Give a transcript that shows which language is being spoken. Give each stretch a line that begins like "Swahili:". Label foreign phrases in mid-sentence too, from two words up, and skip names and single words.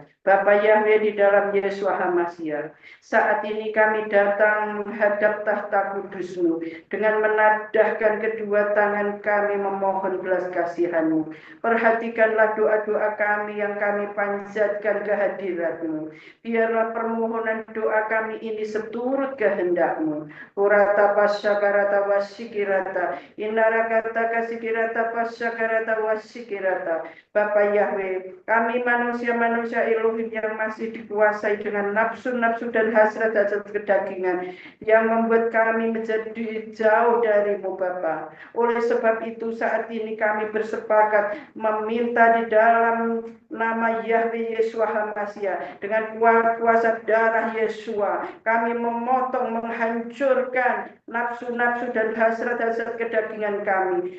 Indonesian: Bapa Yahweh di dalam Yesua HaMashiach, saat ini kami datang menghadap tahta kudus-Mu dengan menadahkan kedua tangan kami memohon belas kasihan-Mu. Perhatikanlah doa-doa kami yang kami panjatkan kehadirat-Mu. Biarlah permohonan doa kami ini seturut kehendak-Mu. Urata pasyakarata wasikirata Inarakata kasikirata pasyakarata wasikirata. Bapak Yahweh, kami manusia-manusia Elohim yang masih dikuasai dengan nafsu-nafsu dan hasrat-hasrat kedagingan yang membuat kami menjadi jauh darimu Bapa. Oleh sebab itu saat ini kami bersepakat meminta di dalam nama Yahweh Yeshua HaMashiach dengan kuasa darah Yeshua kami memotong, menghancurkan nafsu-nafsu dan hasrat-hasrat kedagingan kami.